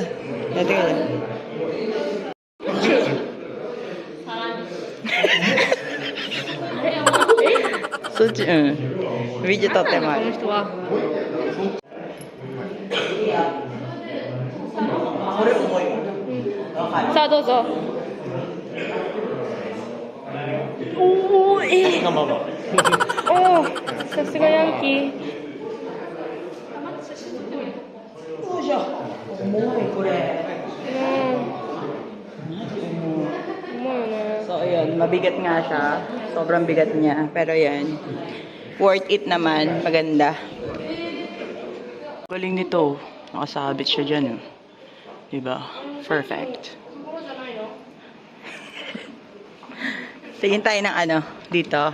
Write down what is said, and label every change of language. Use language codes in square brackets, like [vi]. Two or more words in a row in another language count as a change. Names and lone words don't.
[tl] Daddy ka dyan. Suchi, [ja] video 撮ってます。さあどうぞ。おお、おお、さすがヤンキー。重いこれ。重いよね。 [tl] So ayun, mabigat nga siya. Sobrang bigat niya. Pero yan, [en] worth it [tl] naman. Maganda. Galing nito. Nakasabit siya dyan. Diba? Perfect. Tingin tayo ng ano, dito.